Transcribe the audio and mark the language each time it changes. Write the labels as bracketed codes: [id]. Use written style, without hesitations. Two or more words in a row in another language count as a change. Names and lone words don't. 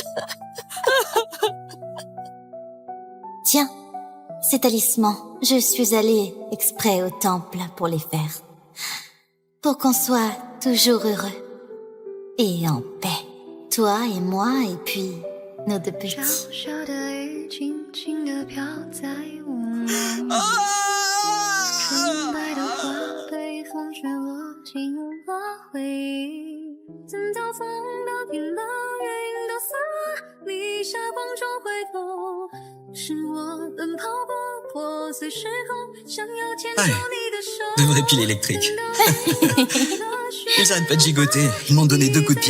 [fr] Tiens, ces talismans, je suis allée exprès au temple pour les faire. Pour qu'on soit toujours heureux. Et en paix. Toi et moi, et puis nos 2 petits. [zh] 小小的雨轻轻地飘在我梦里，纯白的花被风吹落，进入了回忆。等到风都停了，云都散了，你霞光中回头，是我奔跑不 [fr] Ouais, de vrais piles électriques. Ils arrêtent pas de gigoter, ils m'ont donné 2 coups de pied.